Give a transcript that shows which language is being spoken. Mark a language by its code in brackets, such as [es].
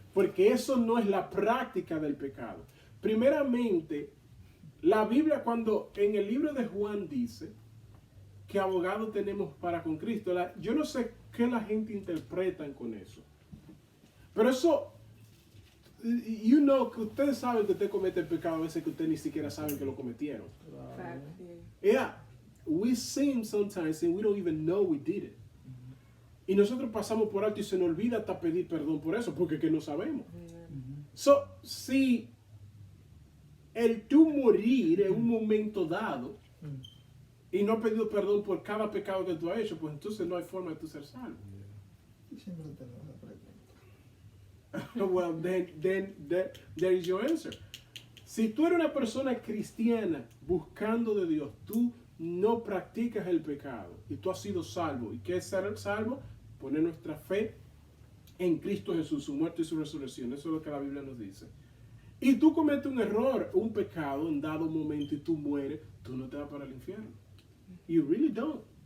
[es] Porque eso no es la práctica del pecado. Primeramente, la Biblia cuando en el libro de Juan dice que abogado tenemos para con Cristo, yo no sé qué la gente interpreta con eso. Pero eso, que ustedes saben que usted comete el pecado a veces que ustedes ni siquiera saben que lo cometieron. [en] Yeah, we sin sometimes and we don't even know we did it. [es] Y nosotros pasamos por alto y se nos olvida hasta pedir perdón por eso, porque que no sabemos. So, si el tú morir en un momento dado y no has pedido perdón por cada pecado que tú has hecho, pues entonces no hay forma de tú ser salvo. Siempre tenemos la pregunta. [en] Well, then there is your answer. [es] Si tú eres una persona cristiana buscando de Dios, tú no practicas el pecado y tú has sido salvo. ¿Y qué es ser salvo? Poner nuestra fe en Cristo Jesús, su muerte y su resurrección. Eso es lo que la Biblia nos dice. Y tú cometes un error, un pecado en dado momento y tú mueres, tú no te vas para el infierno. [en] You really don't.